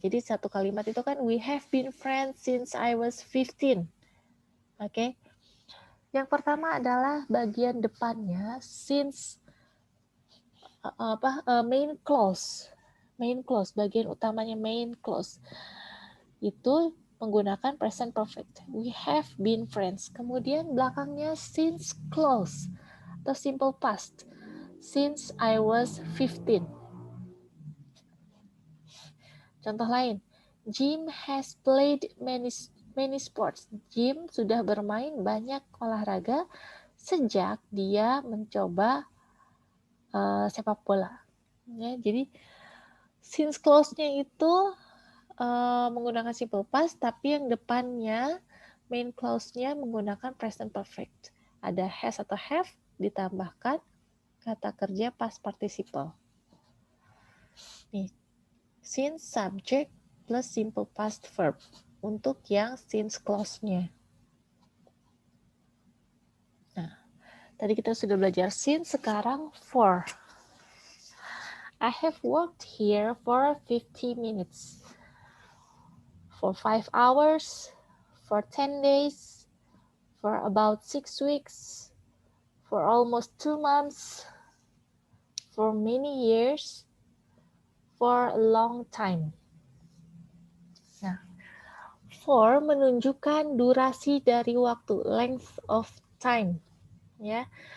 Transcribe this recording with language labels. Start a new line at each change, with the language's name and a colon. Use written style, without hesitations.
Indonesian: Jadi satu kalimat itu kan
English: we have been friends since I was 15.
Indonesian: Oke. Yang pertama adalah bagian depannya since main clause. Main clause, bagian utamanya main clause. Itu menggunakan present perfect.
English: We have been friends.
Indonesian: Kemudian belakangnya
English: since clause atau simple past. Since I was 15.
Indonesian: Contoh lain,
English: Jim has played many sports.
Indonesian: Jim sudah bermain banyak olahraga sejak dia mencoba sepak bola. Ya, jadi since clause-nya itu menggunakan simple past, tapi yang depannya main clause-nya menggunakan present perfect. Ada has atau have ditambahkan kata kerja past participle. Nih, since subject plus simple past verb untuk yang since clause-nya. Nah, tadi kita sudah belajar since, sekarang for.
English: I have worked here for 50 minutes. For 5 hours, for 10 days, for about 6 weeks, for almost 2 months, for many years, for a long time.
Indonesian: Nah, for menunjukkan durasi dari waktu, length of time, ya.